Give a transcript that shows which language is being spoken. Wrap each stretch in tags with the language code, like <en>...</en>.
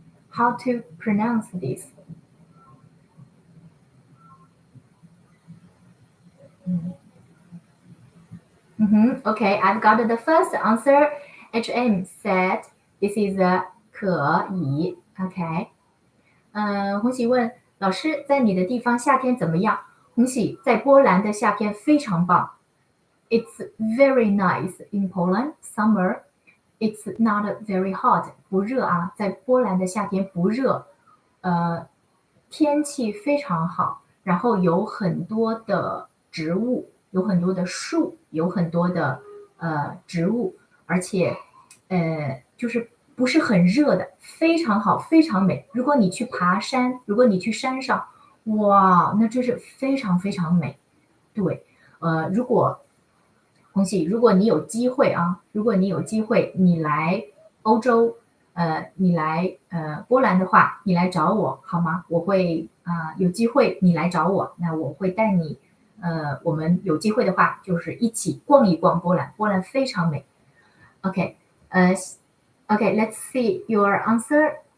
<en>How to pronounce this. Okay, I've got the first answer. HM said this is 可以。 Okay.</en> <zh>红喜问老师，在你的地方夏天怎么样？红喜在波兰的夏天非常棒。</zh> <en>It's very nice in Poland summer. It's not very hot.</en> <zh>不热啊，在波兰的夏天不热。天气非常好，然后有很多的植物，有很多的树，有很多的植物，而且就是不是很热的，非常好，非常美。如果你去爬山，如果你去山上，哇，那真是非常非常美。对，如果红喜，如果你有机会啊，你来欧洲，你来波兰的话，你来找我好吗？我会有机会你来找我，那我会带你，我们有机会的话就是一起逛一逛波兰，波兰非常美。</zh> <en>OK，Okay, let's see your answer.</en>